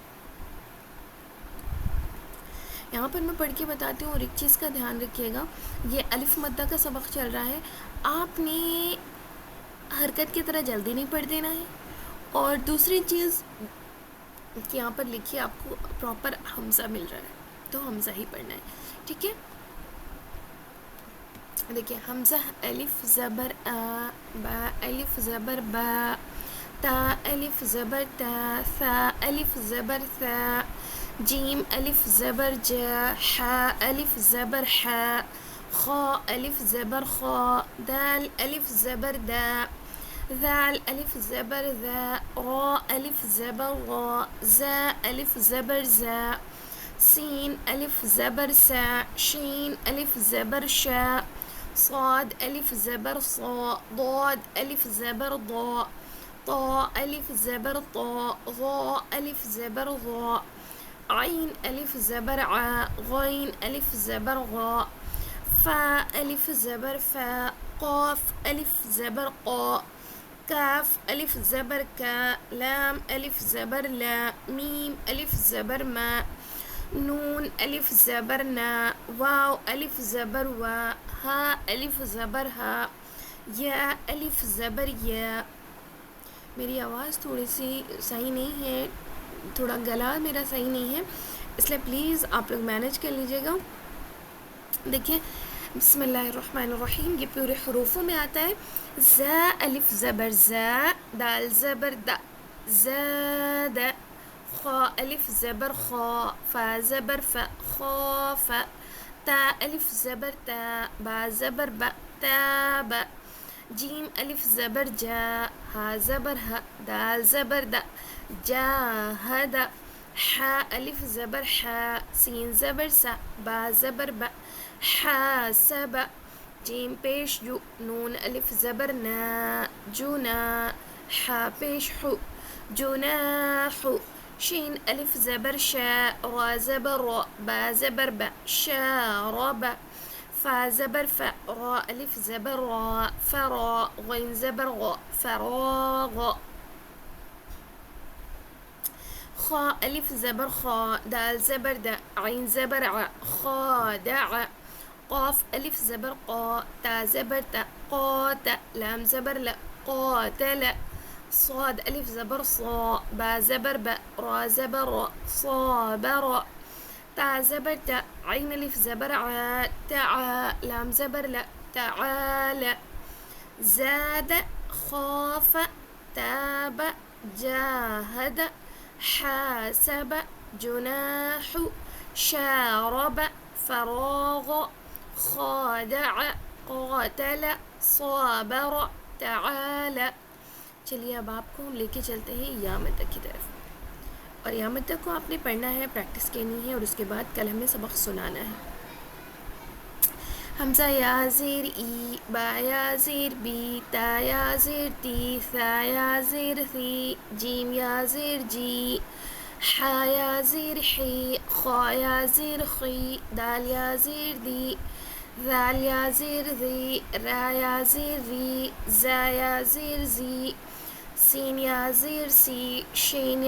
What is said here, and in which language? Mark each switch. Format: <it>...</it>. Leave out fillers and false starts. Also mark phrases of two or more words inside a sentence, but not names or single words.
<ur>یہاں پر میں پڑھ کے بتاتی ہوں، اور ایک چیز کا دھیان رکھیے گا، یہ الف مدہ کا سبق چل رہا ہے، آپ نے حرکت کی طرح جلدی نہیں پڑھ دینا ہے، اور دوسری چیز کہ یہاں پر لکھیے آپ کو پراپر حمزہ مل رہا ہے تو حمزہ ہی پڑھنا ہے، ٹھیک ہے؟ دیکھیے حمزہ الف زبر آ، با الف زبر با، تا الف زبر تا، ثا الف زبر ثا، جیم الف زبر جا، حا الف زبر حا، خا الف زبر خا، دال الف زبر دا، ذال الف زبر ذا، غا الف زبر غا، زا الف زبر زا، سین الف زبر سا، شین الف زبر شا، صاد الف زبر صا، ضاد الف زبر ضا، طا الف زبر طا، غا الف زبر غا، عين ألف زبر ع، غين ألف زبر غاء، فا ألف زبر فا، قاف ألف زبر قا، كاف ألف زبر كا، لام ألف زبر لا، ميم ألف زبر ما، نون ألف زبر نا، واو ألف زبر وا، ها ألف زبر ہا، یا ألف زبر یا. میری آواز تھوڑی سی صحیح نہیں ہے، تھوڑا گلا میرا صحیح نہیں ہے، اس لیے پلیز آپ لوگ مینیج کر لیجیے گا. دیکھیے</ur> <ar>بسم اللہ الرحمن الرحیم،</ar> <ur>یہ پورے حروفوں میں آتا ہے. زا الف زبر زا، دال زبر دا، زاد. خا الف زبر خا، فا زبر فا، خاف. تا الف زبر تا، با زبر با، تاب. جیم الف زبر جا، ہا زبر ہا، دال زبر دا، جاہد. حا الف زبر حا، سین زبر سا، با زبر با، حاسب. جیم پیش جو، نون الف زبر نا، جنا. حا پیش حو، جناح. شین الف زبر شا، را زبر را، با زبر با، شارب. فا زبر فا، را الف زبر را، فرا. غین زبر غا، فراغ. خا الف زبر خا، دال زبر دا، عین زبر ع، خادع. قاف الف زبر قا، تا زبر تا، قات. لام زبر لا، قاتل. صاد الف زبر صا، با زبر با، را زبر را، صابر. تا زبر تا، عين الف زبر ع، تعا. لام زبر لا، تعال.</ur> <ar>زاد خاف، تاب، جاهد، حاسب، جناح، شارب، فراغ، خادع، قاتل، صابر، تعال.</ar> <ur>چلیے اب آپ کو ہم لے کے چلتے ہیں یا مدہ کی طرف، اور یا مدہ کو آپ نے پڑھنا ہے، پریکٹس کرنی ہے، اور اس کے بعد کل ہمیں سبق سنانا ہے. حمزہ یا زیر ای، با یا زیر بی، تا یا زیر تی، ثا یا زیر ثی، جیم یا زیر جی، حا یا زیر حی، خا یا زیر خی، دال یا زیر دی، ذال یا زیر ذی، را یا زیر ری، زا یا زیر زی، سین یا زیر سی، شین</ur>